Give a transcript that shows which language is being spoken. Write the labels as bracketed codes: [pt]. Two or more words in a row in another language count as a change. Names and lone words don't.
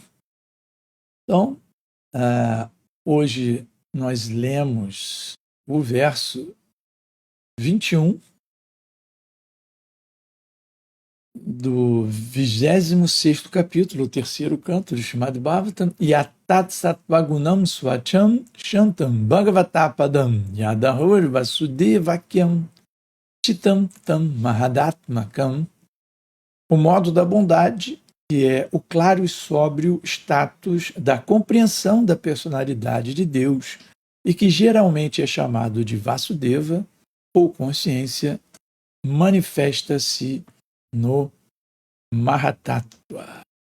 [pt] Então, hoje nós lemos o verso 21 do 26º capítulo, o terceiro canto [sa] do Srimad Bhagavatam, यतत् सत्त्वगुणम् स्वचम् शान्तम् भगवतपदम् यदाहोर् वासुदेवाख्यम् चितम् तम् महदात्मकम्, [pt] o modo da bondade, que é o claro e sóbrio status da compreensão da personalidade de Deus e que geralmente é chamado de Vasudeva ou consciência, manifesta-se no Mahatattva.